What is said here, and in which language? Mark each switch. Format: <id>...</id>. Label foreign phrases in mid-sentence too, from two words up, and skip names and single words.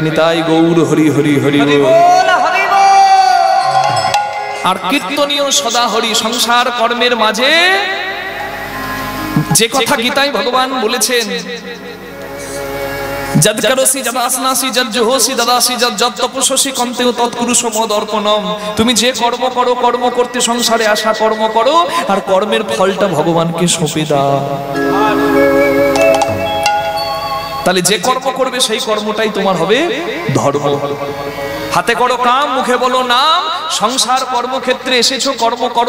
<bn>নিতাই গৌর হরি হরি হরি বল। আর কীর্তনীয় সদা হরি। সংসার কর্মের মাঝে যে কথা গীতায় ভগবান বলেছেন,</bn> <sa>যদ করসি যদ আসনাসি যদ জোহসি দাদাসি যদ যদ তপস্বসি কন্তেও তৎকুরুষ মদ অর্পণম।</sa> <bn>তুমি যে কর্ম করো, কর্ম করতে সংসারে আসা কর্ম করো, আর কর্মের ফলটা ভগবানকে সঁপে দাও। তাহলে যে কর্ম করবে সেই কর্মটাই তোমার হবে ধর্ম। হাতে করো কাম, মুখে বলো নাম। সংসার কর্মক্ষেত্রে এসেছো, কর্ম করো।</bn>